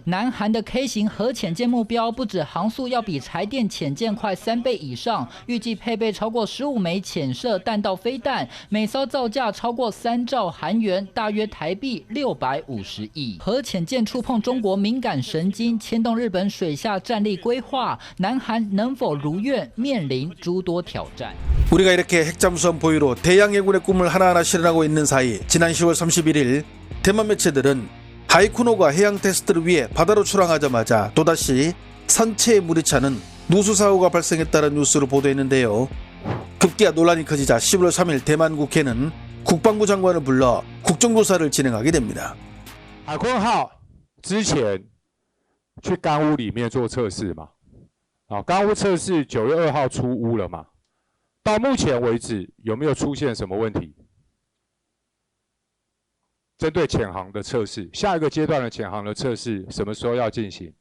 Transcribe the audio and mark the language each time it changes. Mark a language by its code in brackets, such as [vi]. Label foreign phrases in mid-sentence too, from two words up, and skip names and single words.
[zh] 南韩的 K 型核潜舰目标不止航速要比柴电潜舰快3倍以上，预计配备超过15枚潜射弹道飞弹，每艘造价超过3兆韩元，大约台币650亿。核潜舰触碰中国敏感神经，牵动日本水下战力规划，南韩能否如愿，面临诸多挑战。 [ko] 우리가 이렇게 핵잠수함 보유로 대양해군의 꿈을 하나하나 실현하고 있는 사이 지난 10월 31일 대만 매체들은 하이쿠노가 해양 테스트를 위해 바다로 출항하자마자 또다시 선체에 물이 차는 누수사고가 발생했다는 뉴스를 보도했는데요. 급기야 논란이 커지자 11월 3일 대만 국회는 국방부 장관을 불러 국정조사를 진행하게 됩니다. [zh] 海鲲号之前去干屋里面做测试嘛，干屋测试9月2号出屋了嘛。到目前为止有没有出现什么问题？针对潜航的测试，下一个阶段的潜航的测试什么时候要进行？